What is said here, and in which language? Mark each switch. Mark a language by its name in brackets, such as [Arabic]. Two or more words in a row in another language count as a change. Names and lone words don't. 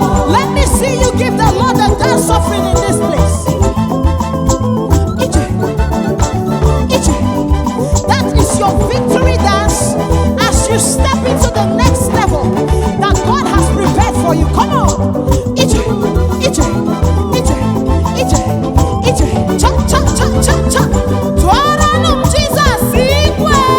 [English] Let me see you give the Lord a dance offering in this place. [Igbo] Ije, Ije. [English] That is your victory dance as you step into the next level that God has prepared for you. Come on. [Igbo] Ije, ije, ije, ije, ije. Cha, cha, cha, cha, cha. Tụọrọnụ m Jizọs igwe.